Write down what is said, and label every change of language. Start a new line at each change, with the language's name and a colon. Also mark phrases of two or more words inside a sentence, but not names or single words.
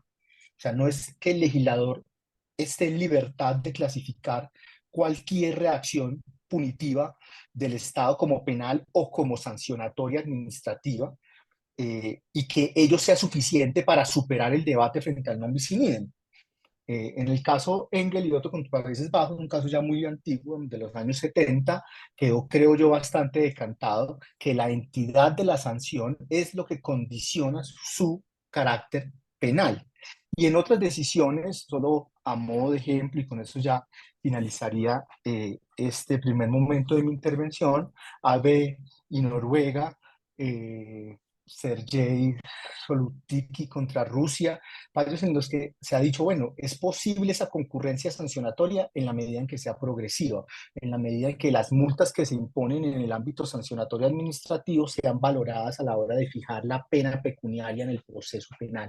Spanish: O sea, no es que el legislador esté en libertad de clasificar cualquier reacción punitiva del Estado como penal o como sancionatoria administrativa, y que ello sea suficiente para superar el debate frente al
Latin: non bis in idem.
Spanish: En el caso Engel y otro contra Países Bajos, un caso ya muy antiguo, de los años 70, quedó, creo yo, bastante decantado, que la entidad de la sanción es lo que condiciona su carácter penal. Y en otras decisiones, solo a modo de ejemplo, y con eso ya finalizaría este primer momento de mi intervención, AB y Noruega, Sergei Solutiki contra Rusia, varios en los que se ha dicho, bueno, es posible esa concurrencia sancionatoria en la medida en que sea progresiva, en la medida en que las multas que se imponen en el ámbito sancionatorio administrativo sean valoradas a la hora de fijar la pena pecuniaria en el proceso penal.